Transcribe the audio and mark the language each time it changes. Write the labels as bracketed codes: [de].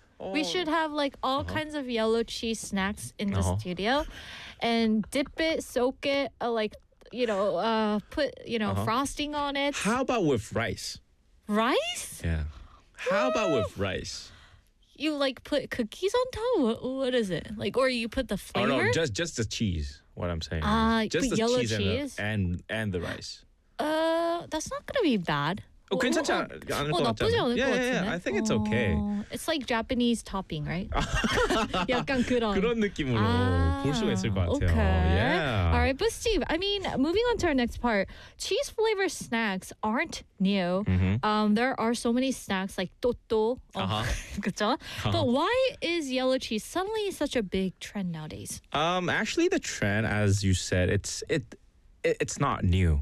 [en] We should have like all kinds of yellow cheese snacks in the studio and dip it, soak it, like, you know, put, you know, frosting on it. How about with rice? Rice? Yeah. How about with rice? You like put cookies on top? What is it? Like, or you put the flavor? Oh, no, just the cheese, what I'm saying. Just the yellow cheese? And the rice. That's not going to be bad. [ko] Oh, 괜찮지 않을 것 같잖아. 나쁘지 않을 것 같은데? [en] Yeah, I think it's okay. It's like Japanese topping, right? [ko] 약간 그런. 그런 느낌으로 볼 수가 있을 것 같아요. [en] Yeah. All right, but Steve, I mean, moving on to our next part, cheese flavor snacks aren't new. There are so many snacks like 또또. [ko] 그렇죠? [en] But why is yellow cheese suddenly such a big trend nowadays? Actually, the trend, as you said, it's not new.